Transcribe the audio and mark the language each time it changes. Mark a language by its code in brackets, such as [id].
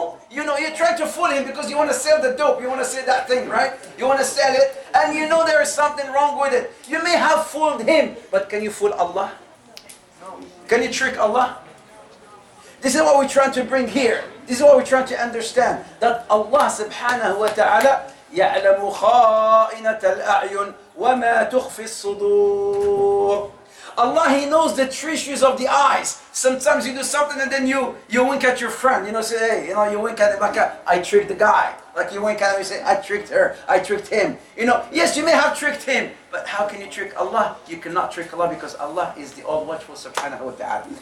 [en] you know, you try to fool him because you want to sell the dope, you want to sell that thing, right? You want to sell it, and you know there is something wrong with it. You may have fooled him, but can you fool Allah? Can you trick Allah? This is what we're trying to bring here. This is what we're trying to understand. [ar] That Allah subhanahu wa ta'ala يَعْلَمُ خَائِنَةَ الْأَعْيُنِ وَمَا تُخْفِي الصُّدُورِ. [en] Allah, He knows the treasures of the eyes. Sometimes you do something and then you wink at your friend. You know, say, hey, you know, you wink at him like, I tricked the guy. Like you wink at him, you say, I tricked her, I tricked him. You know, yes, you may have tricked him, but how can you trick Allah? You cannot trick Allah because Allah is the all-watchful subhanahu wa ta'ala.